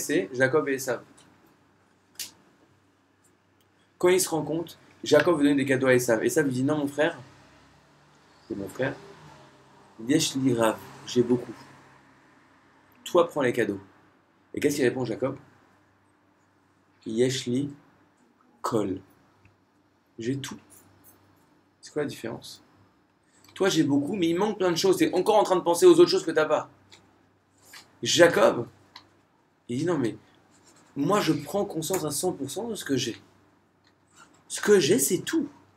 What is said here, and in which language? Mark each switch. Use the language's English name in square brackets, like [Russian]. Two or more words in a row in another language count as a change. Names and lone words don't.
[French] C'est Jacob et Esav. Quand il se rend compte, Jacob veut donner des cadeaux à Esav. Esav lui dit non mon frère, c'est mon frère, [Hebrew] יש לי רב, [French] j'ai beaucoup. Toi prends les cadeaux. Et qu'est-ce qu'il répond Jacob? [Hebrew] יש לי כל. [French] J'ai tout. C'est quoi la différence? Toi j'ai beaucoup, mais il manque plein de choses. T'es encore en train de penser aux autres choses que t'as pas. Jacob, il dit non mais moi je prends conscience à 100% de ce que j'ai. Ce que j'ai, c'est tout.